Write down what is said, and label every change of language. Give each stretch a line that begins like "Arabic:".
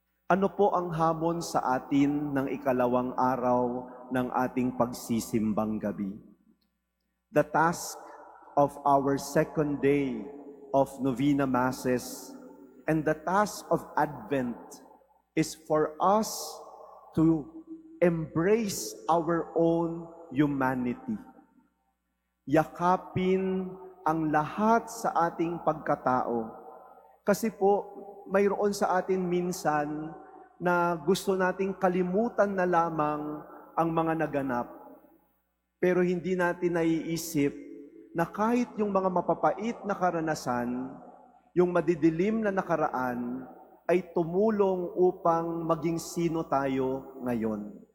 Filipino: Ano po ang hamon sa atin ng ikalawang araw ng ating pagsisimbang gabi?
English: The task of our second day of Novena Masses and the task of Advent is for us to embrace our own humanity.
Filipino: Yakapin ang lahat sa ating pagkatao. Kasi po, mayroon sa atin minsan na gusto nating kalimutan na lamang ang mga naganap. Pero hindi natin naiisip na kahit yung mga mapapait na karanasan, yung madidilim na nakaraan, ay tumulong upang maging sino tayo ngayon.